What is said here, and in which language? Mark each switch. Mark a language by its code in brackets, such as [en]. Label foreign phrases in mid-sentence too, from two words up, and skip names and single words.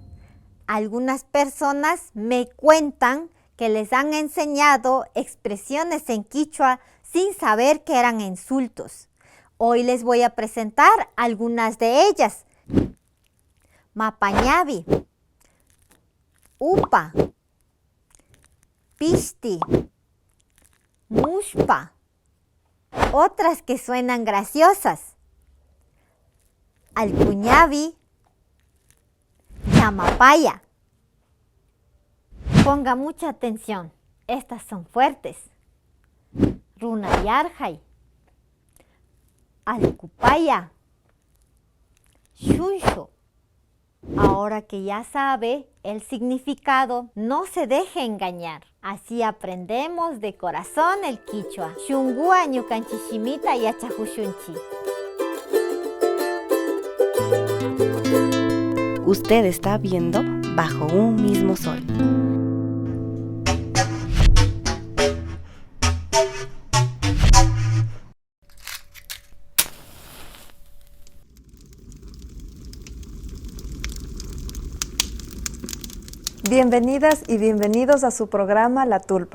[es] Algunas personas me cuentan que les han enseñado expresiones en quichua sin saber que eran insultos. Hoy les voy a presentar algunas de ellas. [qu] Mapañavi, upa, pishti, mushpa, [es] otras que suenan graciosas. [qu] Alcuñavi, Yamapaya. [es] Ponga mucha atención, estas son fuertes. [qu] Runayarjay, Alcupaya, Shunsho. [es] Ahora que ya sabe el significado, no se deje engañar. Así aprendemos de corazón el quichua. [qu] Shungua ñukanchishimita yachajushunchi. [es] Usted está viendo Bajo un mismo sol. Bienvenidas y bienvenidos a su programa La Tulpa.